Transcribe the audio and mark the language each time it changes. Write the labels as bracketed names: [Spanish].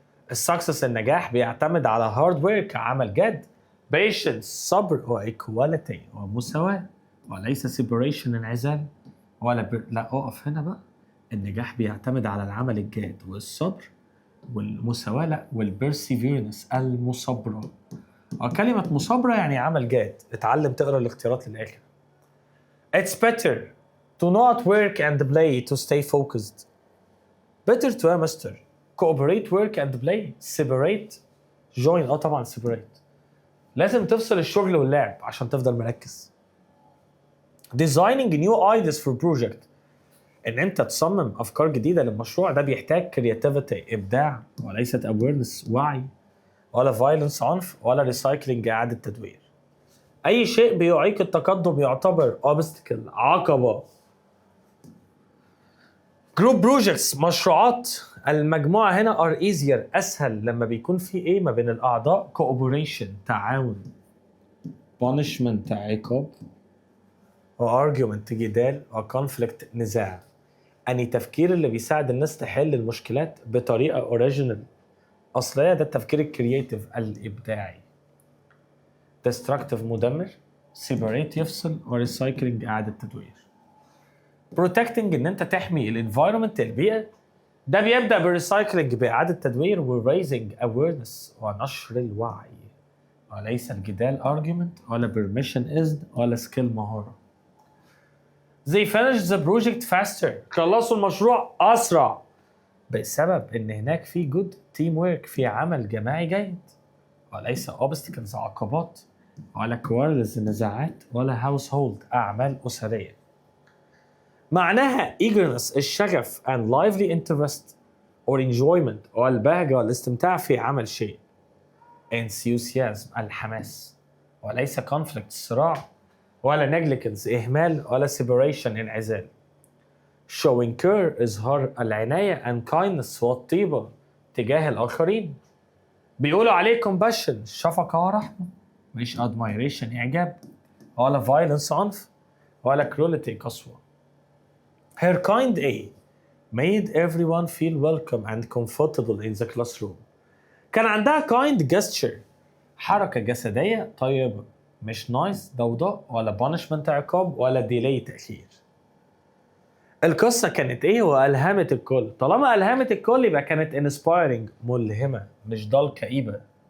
[Arabic] السكسس النجاح بيعتمد على hard work عمل جاد، patience صبر، وايكواليتي ومساواة، وليس separation انعزال لا اقف هنا بقى. النجاح بيعتمد على العمل الجاد والصبر والمساواة، لا والبرسيفيرنس المصابرة. كلمة مصابرة يعني عمل جاد. اتعلم تقرا الاختيارات للآخر. [English] It's better to not work and play to stay focused. Better to master. Cooperate, work and play. Separate. Join. [Arabic] طبعا separate. لازم تفصل الشغل واللعب عشان تفضل مركز. [English] Designing new ideas for project. [Arabic] ان انت تصمم افكار جديده للمشروع، ده بيحتاج creativity ابداع، وليست awareness وعي، ولا violence عنف، ولا recycling اعاده تدوير. اي شيء بيعيق التقدم يعتبر obstacle عقبه. group projects مشروعات المجموعه هنا [English] are easier [Arabic] اسهل لما بيكون في ايه ما بين الاعضاء cooperation تعاون، punishment عقاب، وargument جدال، وconflict نزاع. أني تفكير اللي بيساعد الناس تحل المشكلات بطريقة اوريجينال أصلية، ده التفكير الكرياتيف الإبداعي. destructive مدمر، separate يفصل، وريسايكلينج إعادة تدوير. protecting إن أنت تحمي الانفايرمنت البيئة، ده بيبدأ بالريسايكلينج بإعادة تدوير و [English] raising awareness [Arabic] ونشر الوعي، وليس الجدال argument ولا permission إذن ولا skill مهارة. [English] They finished the project faster. [Arabic] خلصوا المشروع أسرع بسبب إن هناك في [English] good teamwork، [Arabic] في عمل جماعي جيد، وليس obstacles عقبات، ولا quarrels نزاعات، ولا household أعمال أسرية. معناها eagerness الشغف [English] and lively interest or enjoyment [Arabic] والبهجة والاستمتاع في عمل شيء. enthusiasm الحماس، وليس conflict الصراع، ولا negligence إهمال، ولا separation انعزال. [English] showing care [Arabic] إظهار العناية [English] and kindness [Arabic] والطيبة تجاه الآخرين. بيقولوا عليه compassion شفقة ورحمة، مش admiration إعجاب، ولا violence عنف، ولا cruelty قسوة. [English] her kind A made everyone feel welcome and comfortable in the classroom. [Arabic] كان عندها kind gesture حركة جسدية طيبة، مش نايس ضوضاء، ولا بانشمنت عقاب، ولا ديلي تأخير. القصة كانت ايه والهمت الكل؟ طالما الهمت الكل يبقى كانت انسبايرنج ملهمة، مش ضل كئيبة.